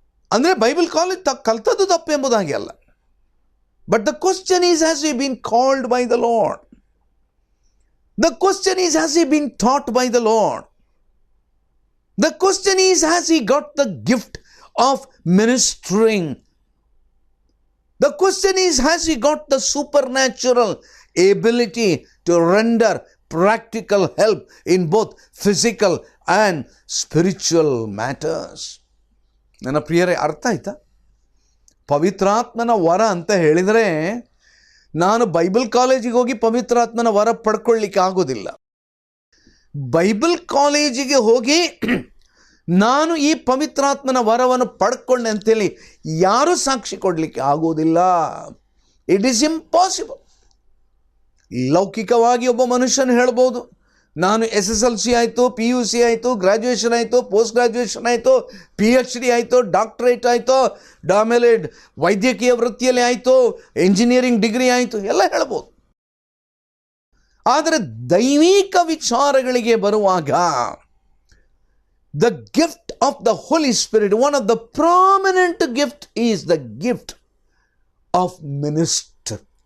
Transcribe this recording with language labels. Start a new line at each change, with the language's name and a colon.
Kannada: ಅಂದರೆ Bible college ಕಲ್ತದ್ದು ತಪ್ಪು ಎಂಬುದಾಗಿ ಅಲ್ಲ.
English: But the question is, has he been called by the Lord? The question is, has he been thought by the Lord? The question is, has he got the gift of ministering? The question is, has he got the supernatural ability to render practical help in both physical and spiritual matters?
Kannada: ನನ್ನ ಪ್ರಿಯರೇ, ಅರ್ಥ ಆಯ್ತಾ? ಪವಿತ್ರಾತ್ಮನ ವರ ಅಂತ ಹೇಳಿದರೆ ನಾನು Bible ಕಾಲೇಜಿಗೆ ಹೋಗಿ ಪವಿತ್ರಾತ್ಮನ ವರ ಪಡ್ಕೊಳ್ಳಿಕ್ಕೆ ಆಗೋದಿಲ್ಲ. ಬೈಬಲ್ ಕಾಲೇಜಿಗೆ ಹೋಗಿ ನಾನು ಈ ಪವಿತ್ರಾತ್ಮನ ವರವನ್ನು ಪಡ್ಕೊಂಡೆ ಅಂತೇಳಿ ಯಾರೂ ಸಾಕ್ಷಿ ಕೊಡಲಿಕ್ಕೆ ಆಗೋದಿಲ್ಲ.
English: It is impossible.
Kannada: ಲೌಕಿಕವಾಗಿ ಒಬ್ಬ ಮನುಷ್ಯನು ಹೇಳ್ಬೋದು, ನಾನು SSLC ಆಯಿತು, PUC ಆಯಿತು, ಗ್ರ್ಯಾಜುಯೇಷನ್ ಆಯಿತು, ಪೋಸ್ಟ್ ಗ್ರ್ಯಾಜುಯೇಷನ್ ಆಯಿತು, PhD ಆಯಿತು, ಡಾಕ್ಟ್ರೇಟ್ ಆಯಿತು, ಆಮೇಲೆ ವೈದ್ಯಕೀಯ ವೃತ್ತಿಯಲ್ಲಿ ಆಯಿತು, ಎಂಜಿನಿಯರಿಂಗ್ ಡಿಗ್ರಿ ಆಯಿತು, ಎಲ್ಲ ಹೇಳ್ಬೋದು. ಆದರೆ ದೈವಿಕ ವಿಚಾರಗಳಿಗೆ ಬರುವಾಗ
English: the gift of the Holy Spirit, one of the prominent gift is the gift of minister.